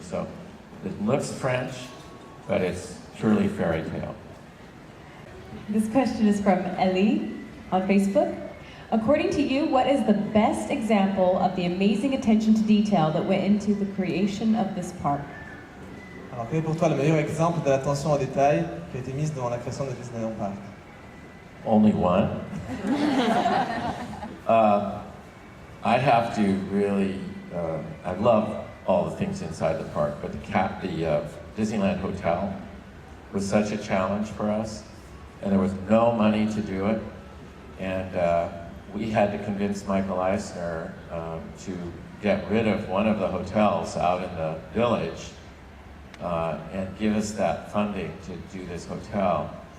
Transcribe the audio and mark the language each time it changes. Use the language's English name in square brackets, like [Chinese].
[English] So it looks French, but it's purely fairy tale. This question is from Ellie on Facebook. According to you, what is the best example of the amazing attention to detail that went into the creation of this park? [French] Alors, quel est pour toi le meilleur exemple de l'attention au détail qui a été mise dans la création de Disneyland Paris? [English] Only one. I have to really, I love all the things inside the park, but the Disneyland Hotel was such a challenge for us, and there was no money to do it, and we had to convince Michael Eisner to get rid of one of the hotels out in the village and give us that funding to do this hotel.